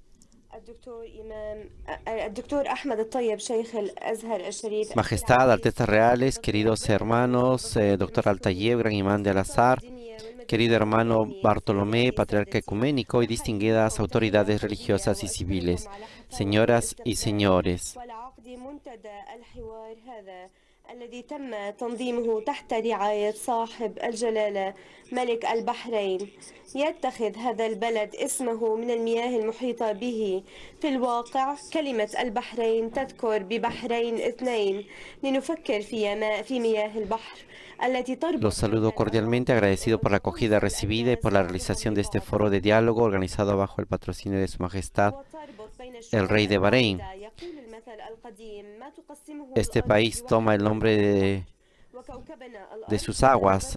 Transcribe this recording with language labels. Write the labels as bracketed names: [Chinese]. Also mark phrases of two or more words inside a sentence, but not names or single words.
[Arabic] الدكتور أحمد الطيب شيخ الأزهر الشريف. [Spanish] Majestad, Altezas Reales, queridos hermanos, Dr. Al-Tayeb, gran imán de Al-Azhar, querido hermano Bartolomé, patriarca ecuménico y distinguidas autoridades religiosas y civiles, señoras y señores. [Arabic] الذي تم تنظيمه تحت رعاية صاحب الجلالة ملك البحرين يتخذ هذا البلد اسمه من المياه المحيطة به. في الواقع كلمة البحرين تذكر ببحرين اثنين لنفكر في مياه البحر. [Spanish] Los saludo cordialmente, agradecido por la acogida recibida y por la realización de este foro de diálogo organizado bajo el patrocinio de Su Majestad, el Rey de Bahrein. Este país toma el nombre de sus aguas.